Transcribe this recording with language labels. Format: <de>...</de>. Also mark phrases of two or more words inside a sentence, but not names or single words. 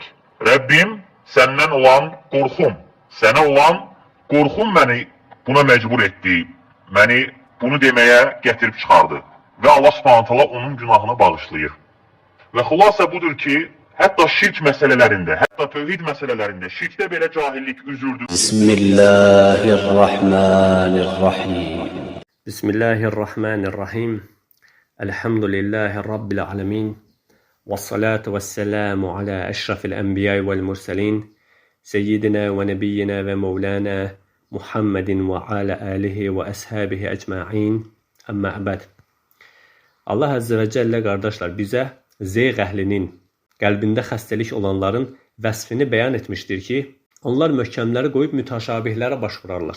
<az>Rəbbim səndən olan qorxum, sənə olan qorxum məni buna məcbur etdi. Məni bunu deməyə gətirib çıxardı. Və Allah</az> <ar>سبحانه تعالى</ar> <az>onun günahını bağışlayır. Və xülasə budur ki, hətta şirk məsələlərində, hətta tövhid məsələlərində şirkdə belə cahillik üzürdür.</az> <ar>بسم الله الرحمن الرحيم. بسم الله الرحمن الرحيم. الحمد لله رب العالمين. والصلاة والسلام على أشرف الأنبياء والمرسلين. سيدنا ونبينا ومولانا محمد وعلى آله وأصحابه أجمعين. أما بعد.</ar> <az>Allah</az> <ar>عز وجل</ar> <az>qardaşlar bizə zeyğ əhlinin, qəlbində xəstəlik olanların vəsfini bəyan etmişdir ki, onlar möhkəmləri qoyub mütəşabihlərə baş vurarlar.</az>